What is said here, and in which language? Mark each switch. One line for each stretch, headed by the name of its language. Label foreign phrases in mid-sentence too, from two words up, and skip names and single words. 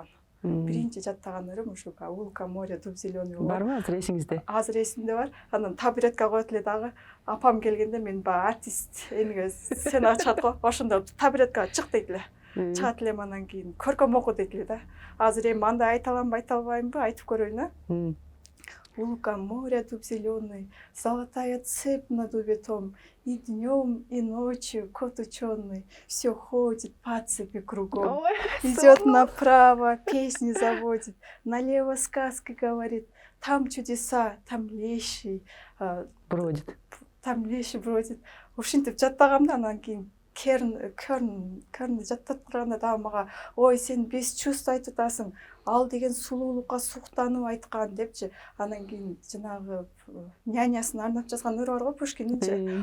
Kyrgyz: Биринчи жаттаган ырым ушу
Russian: Улка море дуб зелёный.
Kyrgyz: Барбы азыр эсиңизде? Азыр эсимде бар. Анан табуретке коет эле дагы. Апам келгенде мен баягы артист эмеге сценага чыгат го. Ошондо табуреткага чык дейт эле. Чыгат элем, анан кийин көркөм оку дейт эле да. Азыр эми андай айта аламбы, айта албаймбы, айтып көрөйүн а.
Russian: Улка море дуб зелёный, золотая цепь на дубе том, и днем, и ночью кот ученый все ходит по цепи кругом, идет направо, песни заводит, налево сказки говорит, там чудеса, там лещи Бродит.
Kyrgyz: Ушинтип жаттагам да. Анан кийин Керн жаттап турганда дагы мага ой, сен
Russian: бес чувств
Kyrgyz: айтып атасың, ал деген сулуулукка суктанып айткан депчи. Анан кийин жанагы нянясын арнап жазган ыр бар го Пушкиндинчи.